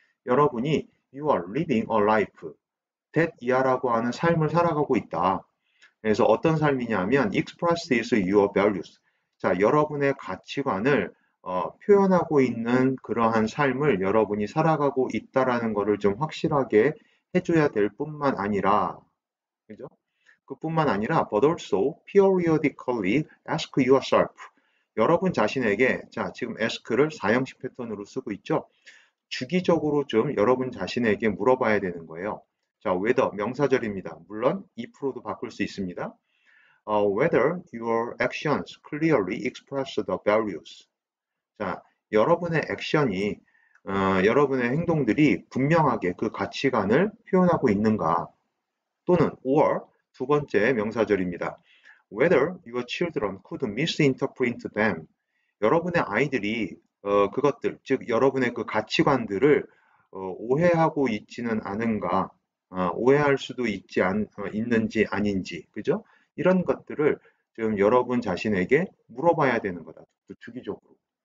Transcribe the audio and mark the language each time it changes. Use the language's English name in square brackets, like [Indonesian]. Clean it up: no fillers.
[Korean] 여러분이 [English] you are living a life that [Korean] 이하라고 하는 삶을 살아가고 있다. 그래서 어떤 삶이냐면 [English] expresses your values. [Korean] 자, 여러분의 가치관을 표현하고 있는 그러한 삶을 여러분이 살아가고 있다라는 것을 좀 확실하게 해줘야 될 뿐만 아니라, 그죠? 그뿐만 아니라 [English] but also periodically ask yourself. [Korean] 여러분 자신에게 자 지금 ask를 사형식 패턴으로 쓰고 있죠. 주기적으로 좀 여러분 자신에게 물어봐야 되는 거예요. 자, whether 명사절입니다. 물론 if로도 바꿀 수 있습니다. [English] whether your actions clearly express the values. [Korean] 자, 여러분의 액션이 여러분의 행동들이 분명하게 그 가치관을 표현하고 있는가 또는 or 두 번째 명사절입니다. [English] Whether your children could misinterpret them. [Korean] 여러분의 아이들이 그것들, 즉 여러분의 그 가치관들을 오해하고 있지는 않은가, 오해할 수도 있는지 아닌지, 그죠? 이런 것들을 좀 여러분 자신에게 물어봐야 되는 거다. 주기적으로.